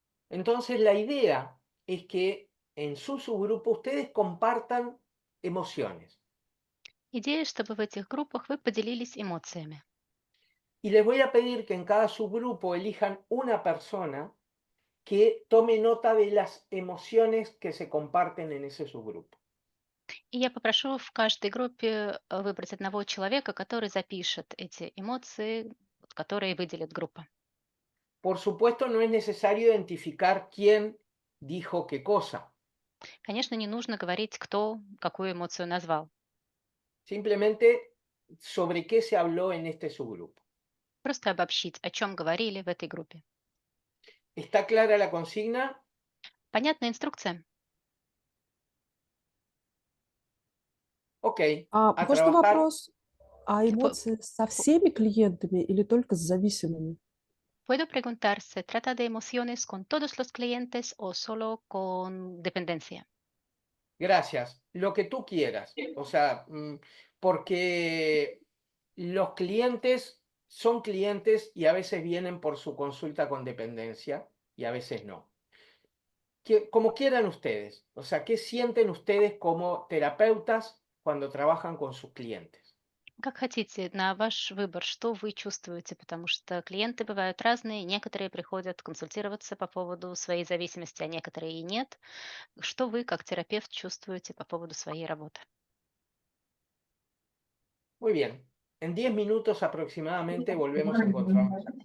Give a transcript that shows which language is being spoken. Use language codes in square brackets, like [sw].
[es] Entonces la idea es que en su subgrupo ustedes compartan emociones. [ru] Идея, чтобы в этих группах вы поделились эмоциями. [es] Y les voy a pedir que en cada subgrupo elijan una persona que tome nota de las emociones que se comparten en ese subgrupo. [ru] И я попрошу в каждой группе выбрать одного человека, который запишет эти эмоции, которые выделит группа. [es] Por supuesto, no es necesario identificar quién dijo qué cosa. [ru] Конечно, не нужно говорить, кто какую эмоцию назвал. [es] Simplemente sobre qué se habló en este subgrupo. [ru] Просто обобщить, о чем говорили в этой группе. [es] ¿Está clara la consigna? [ru] Понятная инструкция? Ok, А [es] a [ru] можно [es] trabajar. [ru] вопрос? А эмоции со всеми клиентами или только с зависимыми? [es] ¿Puedo preguntar, se trata de emociones con todos los clientes o solo con dependencia? Gracias, lo que tú quieras. O sea, porque los clientes son clientes y a veces vienen por su consulta con dependencia y a veces no. Como quieran ustedes. O sea, ¿qué sienten ustedes como terapeutas cuando trabajan con sus clientes? [ru] Как хотите, на ваш выбор, что вы чувствуете, потому что клиенты бывают разные, некоторые приходят консультироваться по поводу своей зависимости, а некоторые и нет. Что вы, как терапевт, чувствуете по поводу своей работы? [es] Muy bien. En 10 minutos aproximadamente volvemos a encontrarnos.